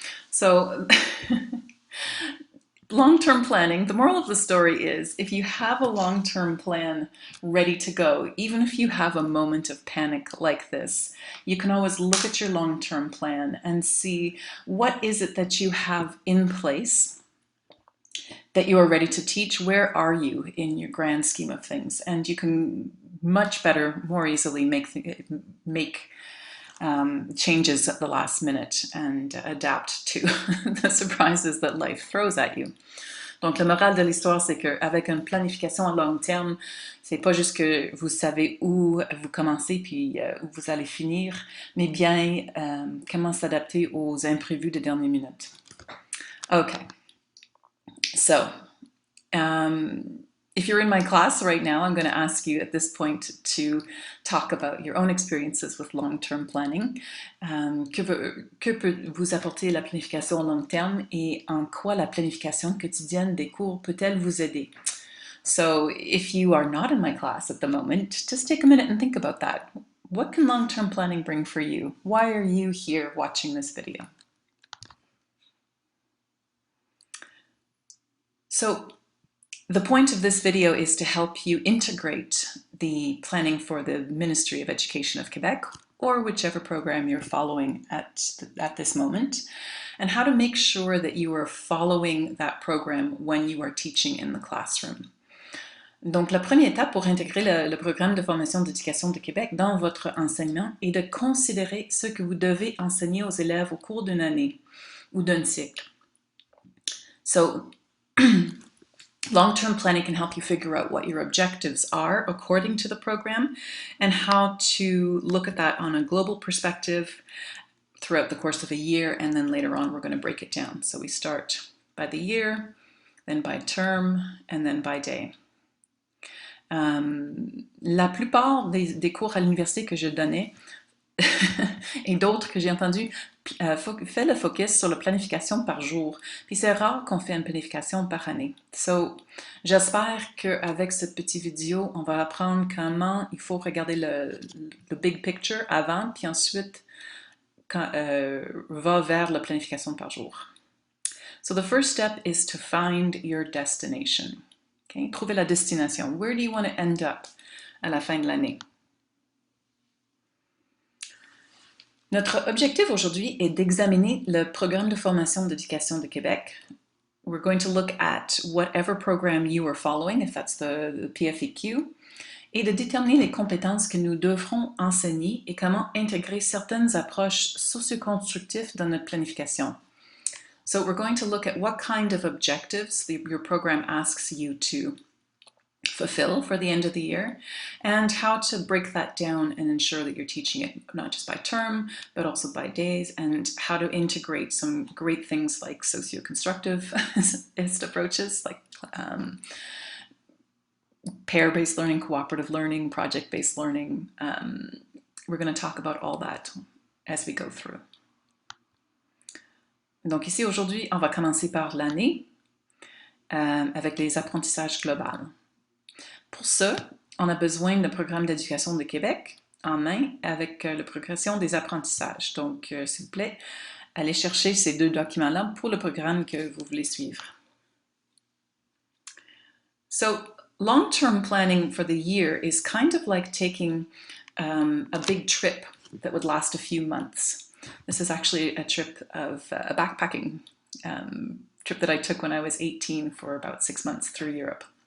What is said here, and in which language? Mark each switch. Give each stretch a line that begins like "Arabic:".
English: So long-term planning, the moral of the story is if you have a long-term plan ready to go, even if you have a moment of panic like this, you can always look at your long-term plan and see what is it that you have in place that you are ready to teach. Where are you in your grand scheme of things? And you can much better, more easily make changes at the last minute and adapt to the surprises that life throws at you.
French: Donc, la morale de l'histoire, c'est qu'avec une planification à long terme, c'est pas juste que vous savez où vous commencez puis où vous allez finir, mais bien comment s'adapter aux imprévus de dernière minute.
English: Okay. So, if you're in my class right now, I'm going to ask you at this point to talk about your own experiences with long-term planning.
French: Que peut vous apporter la planification à long terme et en quoi la planification quotidienne des cours peut-elle vous aider?
English: So, if you are not in my class at the moment, just take a minute and think about that. What can long-term planning bring for you? Why are you here watching this video? So, the point of this video is to help you integrate the planning for the Ministry of Education of Quebec, or whichever program you're following at this moment, and how to make sure that you are following that program when you are teaching in the classroom.
French: Donc, la première étape pour intégrer le programme de formation d'éducation de Québec dans votre enseignement est de considérer ce que vous devez enseigner aux élèves au cours d'une année ou d'un cycle.
English: So, long-term planning can help you figure out what your objectives are according to the program and how to look at that on a global perspective throughout the course of a year, and then later on we're going to break it down. So we start by the year, then by term, and then by day.
French: La plupart des cours à l'université que je donnais et d'autres que j'ai entendus fait le focus sur la planification par jour. Puis c'est rare qu'on fait une planification par année. So, j'espère qu'avec cette petite vidéo, on va apprendre comment il faut regarder le
English: big picture
French: avant, puis ensuite va vers la planification par jour.
English: So the first step is to find your destination.
French: Okay? Trouver la destination.
English: Where do you want to end up
French: à la fin de l'année? Notre objectif aujourd'hui est d'examiner le programme de formation d'éducation de Québec.
English: We're going to look at whatever program you are following, if that's the PFEQ,
French: et de déterminer les compétences que nous devrons enseigner et comment intégrer certaines approches socioconstructives dans notre planification.
English: So we're going to look at what kind of objectives your program asks you to fulfill for the end of the year, and how to break that down and ensure that you're teaching it not just by term, but also by days, and how to integrate some great things like socio-constructivist approaches, like pair-based learning, cooperative learning, project-based learning. We're going to talk about all that as we go through.
French: Donc ici aujourd'hui, on va commencer par l'année avec les apprentissages globaux. Pour ça, on a besoin du programme d'éducation de Québec en main avec la progression des apprentissages. Donc, s'il vous plaît, allez chercher ces deux documents-là pour le programme que vous voulez suivre.
English: So, long-term planning for the year is kind of like taking a big trip that would last a few months. This is actually a trip of a backpacking trip that I took when I was 18 for about 6 months through Europe.